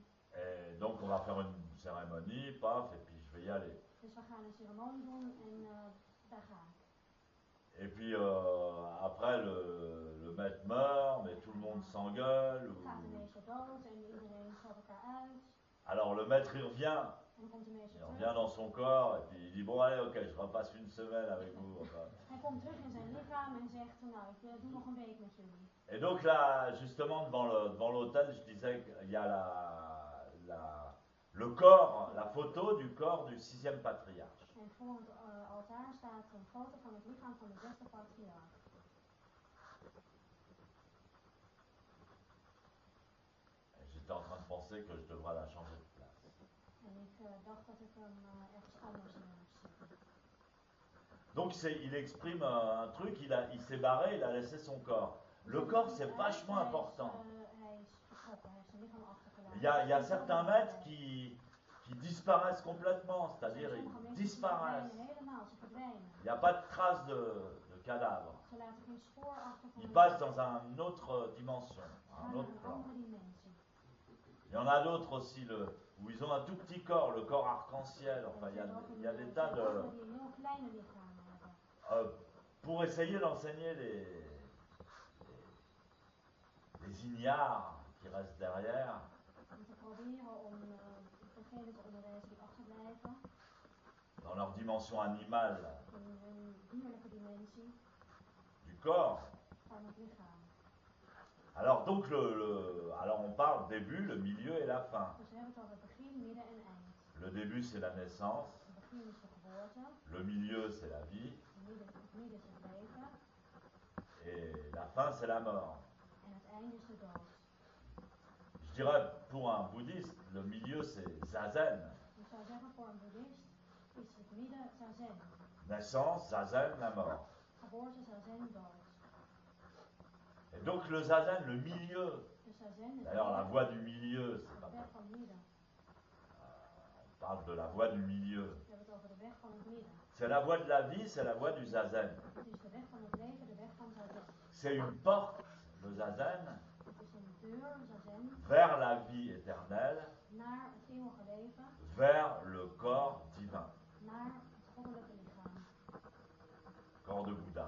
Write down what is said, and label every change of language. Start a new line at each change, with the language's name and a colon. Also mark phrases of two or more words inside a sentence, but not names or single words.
French: Et donc on va faire une cérémonie, paf, et puis je vais y aller.
Dutch: Dus we gaan een ceremonie doen en daar ga ik.
French: Et puis après le maître meurt, mais tout le monde s'engueule.
Dutch: Gaat de meester dood en iedereen schat elkaar uit.
French: Alors le maître il revient,
Dutch: En dan komt de meester
French: il
Dutch: terug.
French: revient dans son corps, et puis il dit bon allez ok, je repasse une semaine avec vous. Enfin.
Dutch: Hij komt terug in zijn lichaam en zegt, nou ik doe nog een week met jullie.
French: Et donc là, justement devant l'autel, je disais qu'il y a le corps, la photo du corps du sixième patriarche.
Dutch: En voor het altaar staat een foto van het lichaam van de zesde patriarch.
French: Et j'étais en train de penser que je devrais la changer de place.
Dutch: En ik dacht dat ik hem ergens anders neer moest zetten.
French: Donc il exprime un truc, il s'est barré, il a laissé son corps. Le corps c'est vachement important.
Dutch: Hij is vertrokken, hij heeft zijn lichaam achtergelaten.
French: Il y a certains maîtres qui disparaissent complètement, c'est-à-dire ils disparaissent.
Dutch: Helemaal, ze verdwijnen.
French: Il n'y a pas de trace de cadavre.
Dutch: Ze laten geen spoor achter van
French: Ils
Dutch: de
French: passent dans une autre dimension,
Dutch: Ze
French: un
Dutch: gaan naar
French: autre
Dutch: een
French: plan.
Dutch: andere dimensie.
French: Il y en a d'autres aussi où ils ont un tout petit corps, le corps arc-en-ciel. Enfin, il y a des tas de...
Dutch: die een heel kleine lichamen hebben.
French: Pour essayer d'enseigner les ignares qui restent derrière,
Dutch: Om te proberen om degenen te onderwijzen die achterblijven
French: dans leur dimension animale
Dutch: in hun dierlijke dimensie
French: du corps.
Dutch: van het lichaam.
French: Alors donc, alors on parle début, le milieu et la fin.
Dutch: Dus we hebben het over het begin, midden en eind.
French: Le début c'est la naissance,
Dutch: Het begin is de geboorte,
French: le milieu c'est la vie
Dutch: het midden is het leven
French: et la fin c'est la mort.
Dutch: en het einde is de dood.
French: Je dirais pour un bouddhiste, le milieu c'est zazen.
Dutch: Ik zou zeggen voor een boeddhist is het midden zazen.
French: Naissance, zazen, la mort.
Dutch: Geboorte, zazen, dood.
French: Et donc le zazen, le milieu,
Dutch: De zazen, het
French: d'ailleurs la
Dutch: midden,
French: voie du milieu, c'est
Dutch: de
French: pas
Dutch: weg van het midden.
French: on parle de la voie du milieu.
Dutch: We hebben het over de weg van het midden.
French: C'est la voie de la vie, c'est la voie du zazen.
Dutch: Het is de weg van het leven, de weg van zazen.
French: C'est une porte, le zazen,
Dutch: Het is een deur, zazen,
French: vers la vie éternelle,
Dutch: naar het eeuwige leven,
French: vers le corps divin,
Dutch: naar het goddelijke lichaam,
French: corps de Bouddha.